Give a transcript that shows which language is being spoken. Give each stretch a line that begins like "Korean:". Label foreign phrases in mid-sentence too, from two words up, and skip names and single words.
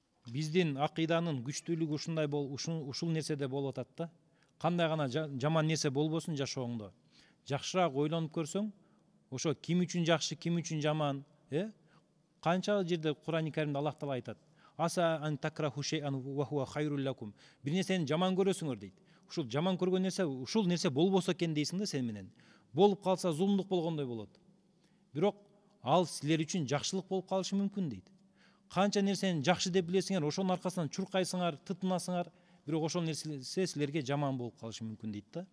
Kyrgyz: биздин акыйданын күчтүүлүгү ушул нерседе болуп атат да. Кандай гана жаман нерсе болбосун жашооңдо, жакшыраак ойлонуп көрсөң, ошо ким үчүн жакшы, ким үчүн жаман, канча жерде Кур'ан-ы Каримде Аллах Таала айтат.
Arabic: عسى أن تكرهوا شيئا وهو خير لكم.
Kyrgyz: Бир нерсени жаман көрөсүңөр дейт. Ушул жаман көргөн нерсе, ушул нерсе болбосо экен дейсиң да сен менен. Болуп калса зулумдук болгондой болот. Бирок ал силер үчүн жакшылык болуп калышы мүмкүн дейт. Канча нерсени жакшы деп билесиңер, ошонун аркасынан чуркайсыңар, тытынасыңар, бирок ошол нерсе силерге жаман болуп калышы мүмкүн дейт да.